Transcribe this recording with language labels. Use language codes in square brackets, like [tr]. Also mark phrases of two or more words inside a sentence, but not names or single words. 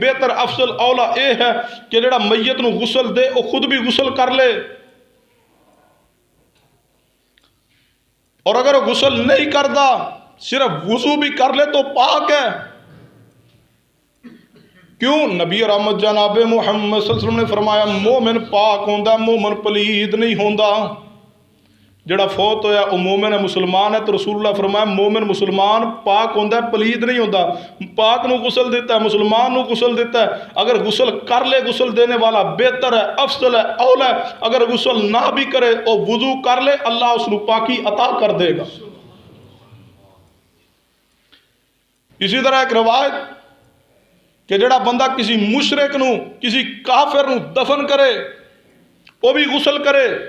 [ur] بہتر افضل [pa] اولا اے ہے کہ جڑا میت نو غسل دے [ur] وہ خود بھی غسل کر لے، اور اگر وہ غسل نہیں کرتا صرف وضو بھی کر لے تو پاک ہے۔ کیوں؟ نبی رحمت جناب محمد صلی اللہ علیہ وسلم نے فرمایا [pa] مومن پاک ہوندا، مومن پلید نہیں ہوندا۔ جڑا فوت ہویا [ur] وہ مومن ہے، مسلمان ہے، تو رسول اللہ فرمایا مومن مسلمان [pa] پاک ہوندا، پلید نہیں ہوندا۔ [ur] پاک نو غسل دیتا ہے، مسلمان نو غسل دیتا ہے، اگر غسل کر لے غسل دینے والا بہتر ہے، افضل ہے، اولا ہے۔ اگر غسل نہ بھی کرے اور وضو کر لے اللہ اس کو پاکی عطا کر دے گا۔ اسی طرح ایک روایت کہ [pa] جڑا بندہ [ur] کسی مشرک نو، کسی کافر نو دفن کرے وہ بھی غسل کرے۔